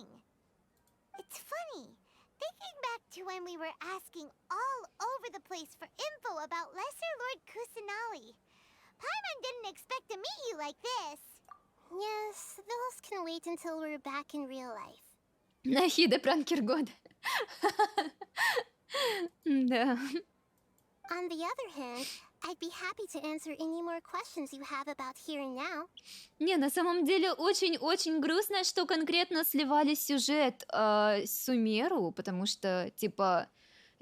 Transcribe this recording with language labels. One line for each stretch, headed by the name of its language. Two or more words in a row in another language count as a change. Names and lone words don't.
English: It's funny. Thinking back to when we were asking all over the place for info about Lesser Lord Kusanali. Paimon didn't expect to meet you like this. Yes, those can wait until we're back in real life.
Russian: Нахида пранкер года. Да.
English: On the other hand, I'd be happy to answer any more questions you have about here and now.
Russian: Не, на самом деле очень-очень грустно, что конкретно сливали сюжет Сумеру, потому что, типа,